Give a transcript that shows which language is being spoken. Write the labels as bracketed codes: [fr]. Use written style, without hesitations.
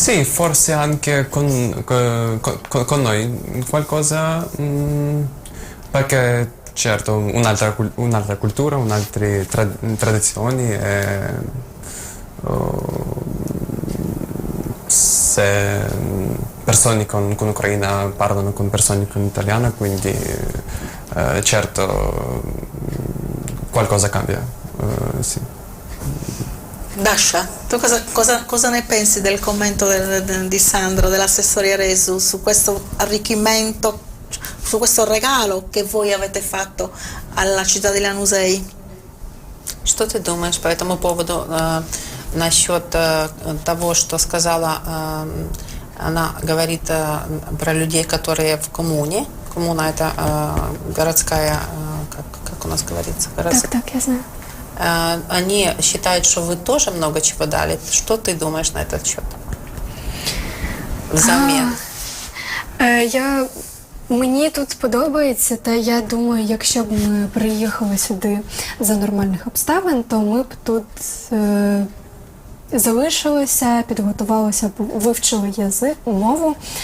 [it] Sì, forse anche con noi qualcosa, perché certo un'altra cultura, un'altre tradizioni, se persone con ucraina parlano con persone con italiana, quindi certo qualcosa cambia, sì. Dasha, tu cosa ne pensi del commento di Sandro, dell'assessore Aresu, su questo arricchimento, su questo regalo che voi avete fatto alla città di Lanusei? [ru] Что ты думаешь по этому поводу насчет того, что сказала, она говорит про людей, которые в коммуне. Коммуна – это городская, как у нас говорится? Так, я знаю. Они считают, что вы тоже много чего дали. Что ты думаешь на этот счет? Взамен. [uk] Мені тут подобається, та я думаю, якщо б ми приїхали сюди за нормальних обставин, то ми б тут залишилися, підготувалися, вивчили язик, мову.